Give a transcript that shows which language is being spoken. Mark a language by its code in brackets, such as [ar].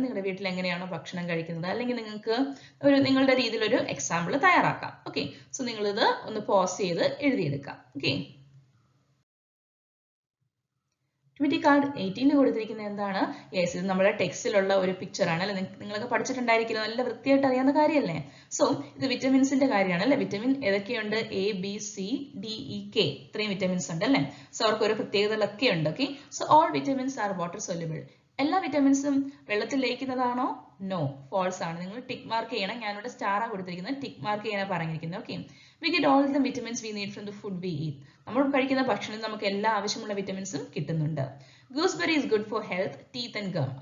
[ml] നിങ്ങളുടെ വീട്ടിൽ എങ്ങനെയാണോ ഭക്ഷണം കഴിക്കുന്നത്, അല്ലെങ്കിൽ നിങ്ങൾക്ക് നിങ്ങളുടെ രീതിയിൽ ഒരു എക്സാമ്പിൾ തയ്യാറാക്കാം. ഓക്കെ, സോ നിങ്ങളിത് ഒന്ന് പോസ് ചെയ്ത് എഴുതിയെടുക്കാം. ഓക്കെ, ആക്ടിവിറ്റി കാർഡ് 18 കൊടുത്തിരിക്കുന്നത് എന്താണ്? യെസ്, ഇത് നമ്മുടെ ടെക്സ്റ്റിലുള്ള ഒരു പിക്ചർ ആണ് അല്ലെ? നിങ്ങളൊക്കെ പഠിച്ചിട്ടുണ്ടായിരിക്കില്ല, നല്ല വൃത്തിയായിട്ട് അറിയാവുന്ന കാര്യമല്ലേ? സോ ഇത് വിറ്റമിൻസിന്റെ കാര്യമാണ് അല്ലെ? Vitamin ഏതൊക്കെയുണ്ട്? A, B, C, D, E, K, ഇത്രയും വിറ്റമിൻസ് ഉണ്ട് അല്ലെ? സോ അവർക്ക് ഒരു പ്രത്യേകതകളൊക്കെ ഉണ്ട്. Okay, so [en] All vitamins are water soluble. [ml] എല്ലാ വിറ്റമിൻസും വെള്ളത്തിൽ ലയിക്കുന്നതാണോ? നോ, ഫോൾസ് ആണ്. നിങ്ങൾ ടിക്ക് മാർക്ക് ചെയ്യണം. ഞാനിവിടെ സ്റ്റാറാണ് കൊടുത്തിരിക്കുന്നത്, ടിക്ക് മാർക്ക് ചെയ്യാനാണ് പറഞ്ഞിരിക്കുന്നത്. Okay, [en] We get all the vitamins we need from the food we eat. [ml] നമ്മൾ കഴിക്കുന്ന ഭക്ഷണത്തിൽ നമുക്ക് എല്ലാ ആവശ്യമുള്ള വിറ്റമിൻസും കിട്ടുന്നുണ്ട്. [en] Gooseberry is good for health, teeth and gum.